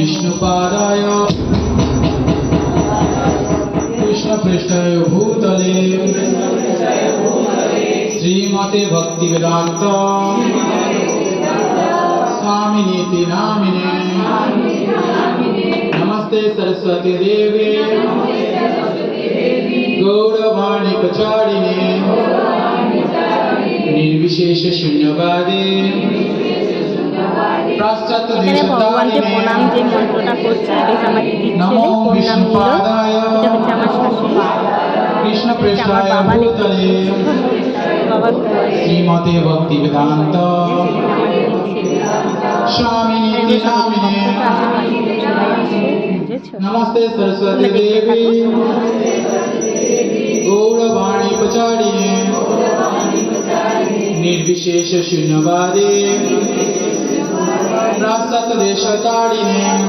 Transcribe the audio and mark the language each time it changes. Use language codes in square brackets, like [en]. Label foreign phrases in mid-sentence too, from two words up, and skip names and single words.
[sa] বিষ্ণুপাদায় কৃষ্ণপৃষ্ঠায় ভূতলে শ্রীমতে ভক্তিবেদান্ত स्वामिनीति नामिने नमस्ते सरस्वती देवी गौरवाणी प्रचारिणे निर्विशेष शून्यवादे पाश्चात्य [bn] ভগবানকে প্রণাম যে মন্ত্রটা করছে, এটা হচ্ছে আমার দিদির ছেলে, ওর নাম নীরজ। এটা হচ্ছে আমার শাশুড়ি, [sa] কৃষ্ণ পৃষ্ঠায় ভূতলে শ্রীমতে ভক্তিবেদান্ত स्वामिनीति नामिने नमस्ते सरस्वती देवी गौरवाणी प्रचारिणे निर्विशेष शून्यवादे पाश्चात्य देशतारिणे